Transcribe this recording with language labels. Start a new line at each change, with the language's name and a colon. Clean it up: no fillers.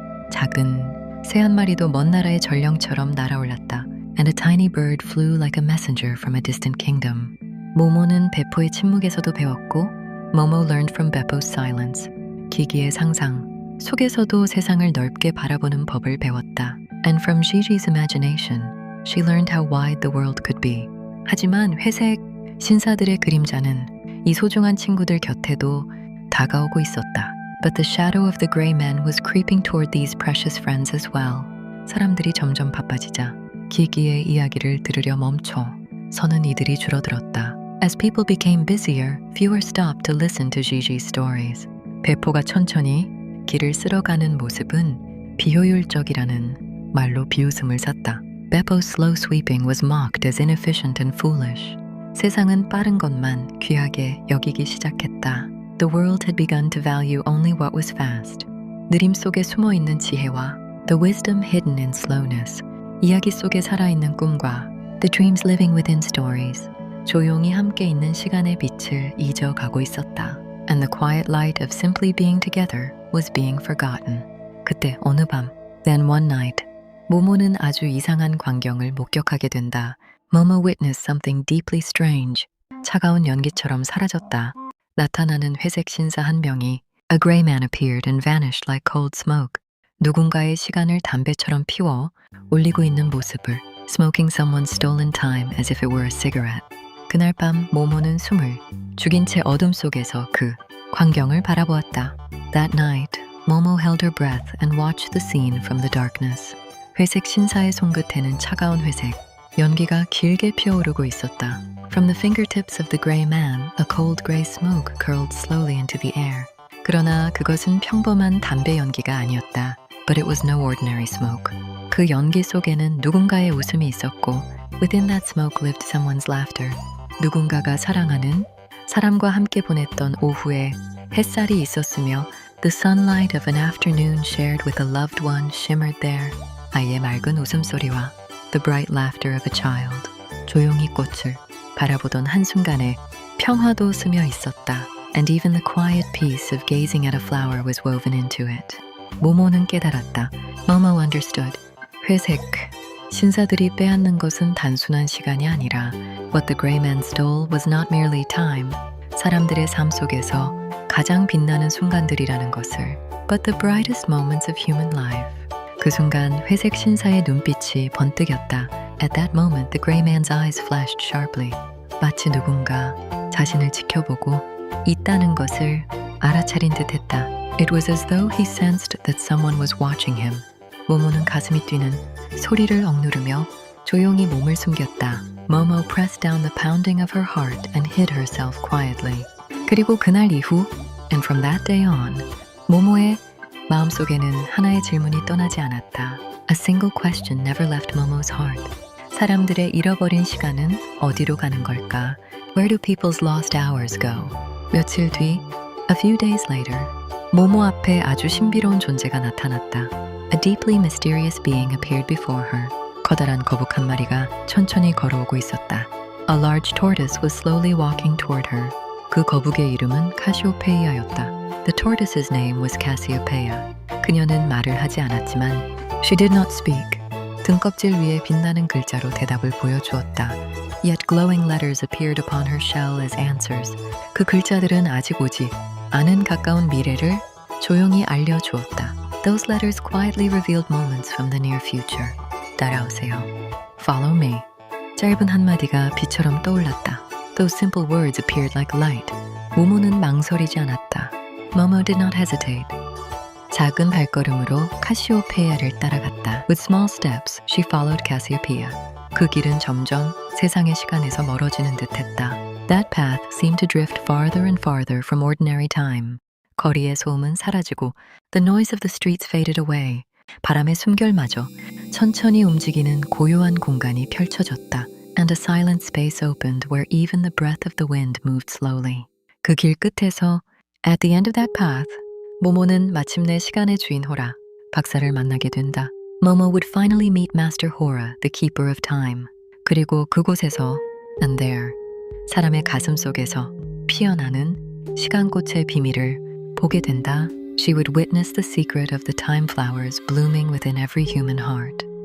Korean: 작은 새 한 마리도 먼 나라의 전령처럼 날아올랐다.
English: And a tiny bird flew like a messenger from a distant kingdom.
Korean: 모모는 베포의 침묵에서도 배웠고
English: Momo learned from Beppo's silence.
Korean: 기기의 상상 속에서도 세상을 넓게 바라보는 법을 배웠다.
English: And from Gigi's imagination, she learned how wide the world could be.
Korean: 하지만 회색 신사들의 그림자는 이 소중한 친구들 곁에도 다가오고 있었다.
English: But the shadow of the gray men was creeping toward these precious friends as well.
Korean: 사람들이 점점 바빠지자 기기의 이야기를 들으려 멈춰 서는 이들이 줄어들었다.
English: As people became busier, fewer stopped to listen to Gigi's stories.
Korean: 베포가 천천히 길을 쓸어가는 모습은 비효율적이라는 말로 비웃음을 샀다.
English: Beppo's slow sweeping was mocked as inefficient and foolish.
Korean: 세상은 빠른 것만 귀하게 여기기 시작했다.
English: The world had begun to value only what was fast.
Korean: 느림 속에 숨어 있는 지혜와
English: the wisdom hidden in slowness.
Korean: 이야기 속에 살아있는 꿈과
English: the dreams living within stories.
Korean: 조용히 함께 있는 시간의 빛을 잊어가고 있었다.
English: And the quiet light of simply being together was being forgotten.
Korean: 그때 어느 밤,
English: then one night,
Korean: 모모는 아주 이상한 광경을 목격하게 된다.
English: Momo witnessed something deeply strange.
Korean: 차가운 연기처럼 사라졌다. 나타나는 회색 신사 한 명이
English: A gray man appeared and vanished like cold smoke.
Korean: 누군가의 시간을 담배처럼 피워 올리고 있는 모습을
English: Smoking someone's stolen time as if it were a cigarette.
Korean: 그날 밤 모모는 숨을 죽인 채 어둠 속에서 그 광경을 바라보았다.
English: That night, Momo held her breath and watched the scene from the darkness.
Korean: 회색 신사의 손끝에는 차가운 회색, 연기가 길게 피어오르고 있었다.
English: From the fingertips of the gray man, a cold gray smoke curled slowly into the air.
Korean: 그러나 그것은 평범한 담배 연기가 아니었다.
English: But it was no ordinary smoke.
Korean: 그 연기 속에는 누군가의 웃음이 있었고
English: Within that smoke lived someone's laughter.
Korean: 누군가가 사랑하는 사람과 함께 보냈던 오후에 햇살이 있었으며
English: The sunlight of an afternoon shared with a loved one shimmered there.
Korean: 아이의 맑은 웃음소리와
English: The bright laughter of a child.
Korean: 조용히 꽃을 바라보던 한순간에 평화도 스며 있었다.
English: And even the quiet peace of gazing at a flower was woven into it.
Korean: 모모는 깨달았다.
English: Momo understood.
Korean: 회색 신사들이 빼앗는 것은 단순한 시간이 아니라
English: What the gray man stole was not merely time.
Korean: 사람들의 삶 속에서 가장 빛나는 순간들이라는 것을
English: But the brightest moments of human life.
Korean: 그 순간 회색 신사의 눈빛이 번뜩였다.
English: At that moment, the gray man's eyes flashed sharply.
Korean: 마치 누군가 자신을 지켜보고 있다는 것을 알아차린 듯했다.
English: It was as though he sensed that someone was watching him.
Korean: 모모는 가슴이 뛰는 소리를 억누르며 조용히 몸을 숨겼다.
English: Momo pressed down the pounding of her heart and hid herself quietly.
Korean: 그리고 그날 이후,
English: and from that day on,
Korean: 모모의 마음속에는 하나의 질문이 떠나지 않았다.
English: A single question never left Momo's heart.
Korean: 사람들의 잃어버린 시간은 어디로 가는 걸까?
English: Where do people's lost hours go?
Korean: 며칠 뒤,
English: a few days later,
Korean: 모모 앞에 아주 신비로운 존재가 나타났다.
English: A deeply mysterious being appeared before her.
Korean: 커다란 거북 한 마리가 천천히 걸어오고 있었다.
English: A large tortoise was slowly walking toward her.
Korean: 그 거북의 이름은 카시오페이아였다.
English: The tortoise's name was Cassiopeia.
Korean: 그녀는 말을 하지 않았지만
English: she did not speak.
Korean: 등껍질 위에 빛나는 글자로 대답을 보여주었다.
English: Yet glowing letters appeared upon her shell as answers.
Korean: 그 글자들은 아직 오지 않은 가까운 미래를 조용히 알려주었다.
English: Those letters quietly revealed moments from the near future.
Korean: 따라오세요.
English: Follow me.
Korean: 짧은 한마디가 빛처럼 떠올랐다.
English: Those simple words appeared like light.
Korean: 모모는 망설이지 않았다.
English: Momo did not hesitate.
Korean: 작은 발걸음으로 카시오페이아를 따라갔다.
English: With small steps, she followed Cassiopeia.
Korean: 그 길은 점점 세상의 시간에서 멀어지는 듯했다.
English: That path seemed to drift farther and farther from ordinary time.
Korean: 거리의 소음은 사라지고
English: the noise of the streets faded away.
Korean: 바람의 숨결마저 천천히 움직이는 고요한 공간이 펼쳐졌다.
English: And a silent space opened where even the breath of the wind moved slowly.
Korean: 그 길 끝에서
English: at the end of that path,
Korean: 모모는 마침내 시간의 주인 호라, 박사를 만나게 된다.
English: Momo would finally meet Master Hora, the keeper of time.
Korean: 그리고 그곳에서
English: and there,
Korean: 사람의 가슴 속에서 피어나는 시간꽃의 비밀을 보게 된다.
English: She would witness the secret of the time flowers blooming within every human heart.